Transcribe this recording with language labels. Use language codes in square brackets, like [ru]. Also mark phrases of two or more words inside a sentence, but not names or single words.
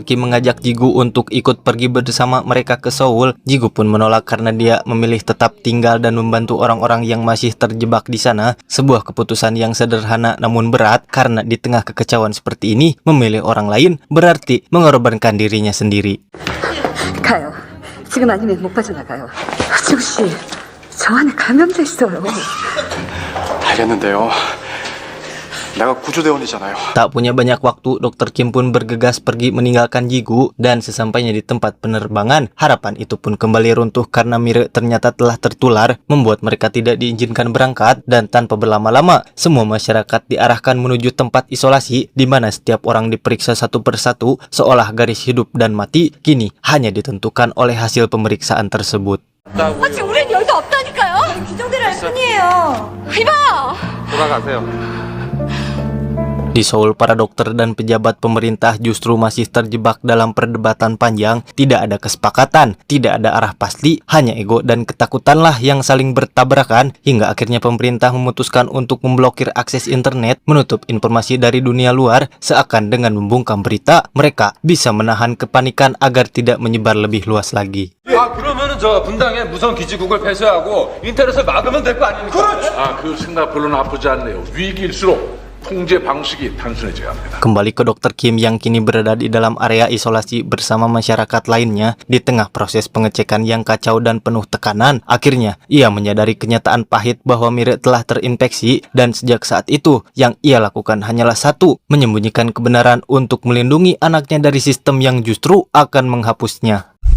[id] Kim mengajak Jigu untuk ikut pergi bersama mereka ke Seoul, Jigu pun menolak karena dia memilih tetap tinggal dan membantu orang-orang yang masih terjebak di sana. Sebuah keputusan yang sederhana namun berat, karena di tengah kekacauan seperti ini, memilih orang lain berarti mengorbankan dirinya sendiri. [ko] 가요. 지금 아니면 못 빠져나가요. 지구 씨, 저 안에 감염돼 있어요. 알겠는데요. 내가 구조대원이잖아요. [id] Tak punya banyak waktu, Dr. Kim pun bergegas pergi meninggalkan Jigu, dan sesampainya di tempat penerbangan, harapan itu pun kembali runtuh karena Mire ternyata telah tertular, membuat mereka tidak diizinkan berangkat. Dan tanpa berlama-lama, semua masyarakat diarahkan menuju tempat isolasi, di mana setiap orang diperiksa satu persatu, seolah garis hidup dan mati kini hanya ditentukan oleh hasil pemeriksaan tersebut. [ko] 지금 우린 열도 없다니까요. 규정대로 할 뿐이에요. 이봐요. 돌아가세요. [id] Di Seoul, para dokter dan pejabat pemerintah justru masih terjebak dalam perdebatan panjang. Tidak ada kesepakatan, tidak ada arah pasti, hanya ego dan ketakutanlah yang saling bertabrakan, hingga akhirnya pemerintah memutuskan untuk memblokir akses internet, menutup informasi dari dunia luar, seakan dengan membungkam berita, mereka bisa menahan kepanikan agar tidak menyebar lebih luas lagi. [ko] 아 그러면은 저 분당에 무선 기지국을 폐쇄하고 인터넷을 막으면 될 거 아닙니까? 그렇죠. 그 생각 별로 나쁘지 않네요. 위기일수록 통제 방식이 단순해져야 합니다. [id] Kembali ke Dr. Kim yang kini berada di dalam area isolasi bersama masyarakat lainnya. Di tengah proses pengecekan yang kacau dan penuh tekanan, akhirnya ia menyadari kenyataan pahit bahwa Mire telah terinfeksi, dan sejak saat itu yang ia lakukan hanyalah satu, menyembunyikan kebenaran untuk melindungi anaknya dari sistem yang justru akan menghapusnya.